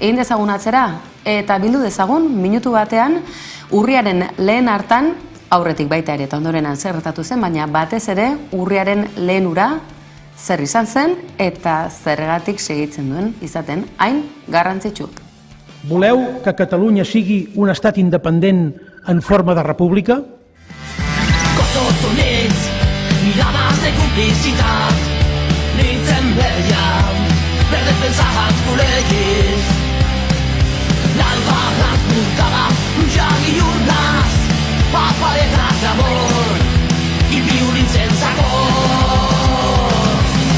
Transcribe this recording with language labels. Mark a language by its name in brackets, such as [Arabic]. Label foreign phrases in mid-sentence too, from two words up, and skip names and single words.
[Basque] Egin dezagun atzera, eta bildu dezagun, minutu batean, urriaren lehen hartan, aurretik baita ere eta ondorenan zer gertatu zen, baina batez ere urriaren lehen ura, zer izan zen eta zergatik segitzen duen izaten hain garrantzitsu. [Catalan] Voleu que Catalunya sigui un estat independent en forma de república? Cossos units, mirades de complicitat, nits en vermell, per defensar els col·legis. L'alba transportada, un jan i un nas, paperetes d'amor i violins sense cor.